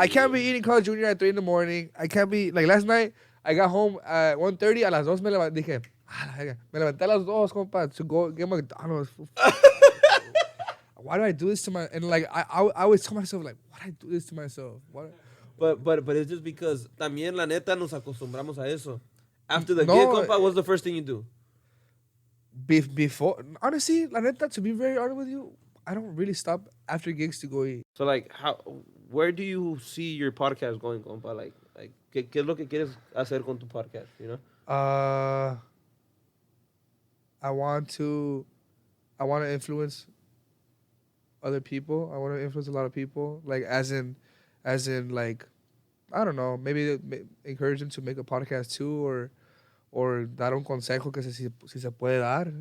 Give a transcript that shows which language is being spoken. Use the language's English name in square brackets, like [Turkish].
[English] I can't be eating Carl Jr. at 3 a.m. I can't be like last night. I got home at 1:30. [Spanish] A las 2 me levanté. Dije, me levanté a las 2, compa, [English] to go get McDonald's. Why do I do this to my? And like I always tell myself like, why do I do this to myself? What? But it's just because [Spanish] también la neta nos acostumbramos a eso. [English] After the [Spanish] No, [English] gig, compa, what's the first thing you do? Before, honestly, [Spanish] la neta, [English] to be very honest with you, I don't really stop after gigs to go eat. So like, where do you see your podcast going, compa? Like, [Spanish] ¿qué es lo que quieres hacer con tu podcast? [English] You know? I want to influence other people. I want to influence a lot of people. Like as in like, I don't know, maybe encourage them to make a podcast too, or [Spanish] dar un consejo que si se puede dar.